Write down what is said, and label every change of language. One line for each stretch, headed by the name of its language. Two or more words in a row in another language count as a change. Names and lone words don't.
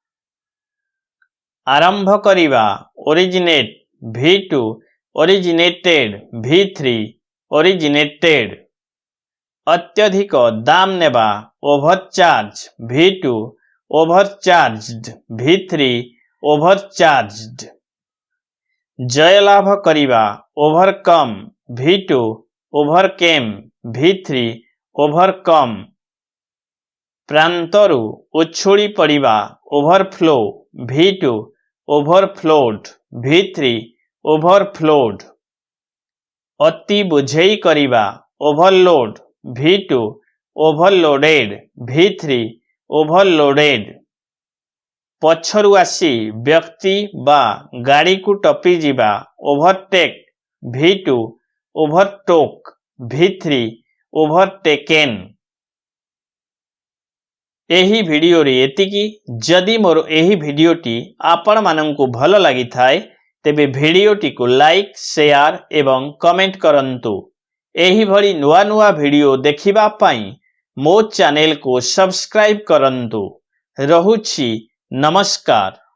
Odia: ଆରମ୍ଭ କରିବା
English: originate V2 originated V3 originated
Odia: ଅତ୍ୟଧିକ ଦାମ ନେବା
English: overcharge V2 overcharged V3 overcharged
Odia: ଜୟ ଲାଭ କରିବା
English: overcome V2 overcame V3 overcome
Odia: ପ୍ରାନ୍ତରୁ ଉଛୁଡ଼ି ପଡ଼ିବା
English: overflow V2 overflowed V3 overflowed
Odia: ଅତି ବୁଝେଇ କରିବା
English: overload V2 overloaded V3 overloaded
Odia: ପଛରୁ ଆସି ବ୍ୟକ୍ତି ବା ଗାଡ଼ି କୁ ଟପି ଯିବା
English: overtake V2 overtook V3 overtaken
Odia: ଏହି ଭିଡିଓ ରେ ଏତିକି ଯଦି ମୋର ଏହି ଭିଡିଓଟି ଆପଣ ମାନଙ୍କୁ ଭଲ ଲାଗି ଥାଏ ତେବେ ଭିଡିଓଟି କୁ
English: like share
Odia: ଏବଂ କମେଣ୍ଟ କରନ୍ତୁ ଏହିଭଳି ନୂଆ ନୂଆ ଭିଡିଓ ଦେଖିବା ପାଇଁ ମୋ ଚ୍ୟାନେଲ କୁ ସବସ୍କ୍ରାଇବ କରନ୍ତୁ ରହୁଛି ନମସ୍କାର।